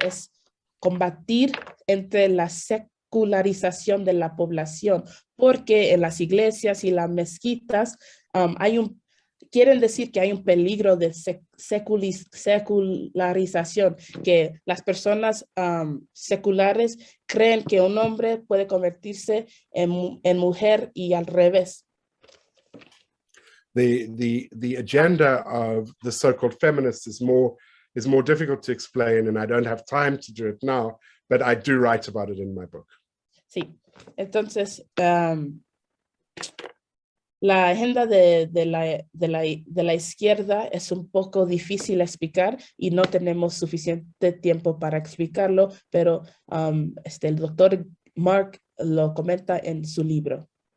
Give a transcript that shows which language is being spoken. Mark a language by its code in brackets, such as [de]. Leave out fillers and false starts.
[es] Es combatir entre la secularización de la población, porque en las iglesias y las mezquitas quieren decir que hay un peligro de secularización, que las personas seculares creen que un hombre puede convertirse en mujer y al revés. [en] The agenda of the so-called feminists is more difficult to explain, and I don't have time to do it now, but I do write about it in my book. [es] Sí, entonces la agenda de la izquierda es un poco difícil de explicar y no tenemos suficiente tiempo para explicarlo, pero el doctor Mark lo comenta en su libro.